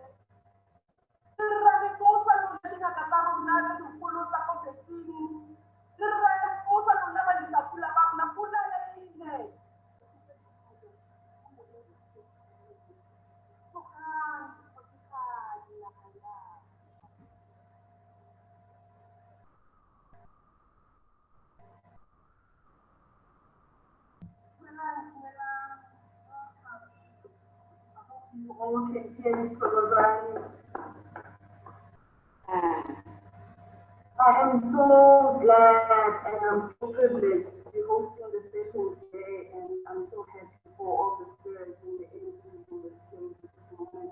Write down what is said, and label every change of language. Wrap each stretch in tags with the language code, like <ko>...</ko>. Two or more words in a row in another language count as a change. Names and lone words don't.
<tn>Le re rata go tsosa lona dingaka tsa rona tse digolo tsa ko beseng. Le re rata go tsosa lona badisapula ba rona, pula ya ine. Tsogang dikgosigadi naga ya fa.</tn> <en>You all can hear me from I am so glad and I'm so privileged to be hosting the session today, and I'm so happy for all the spirits and the energies in this place this moment.</en>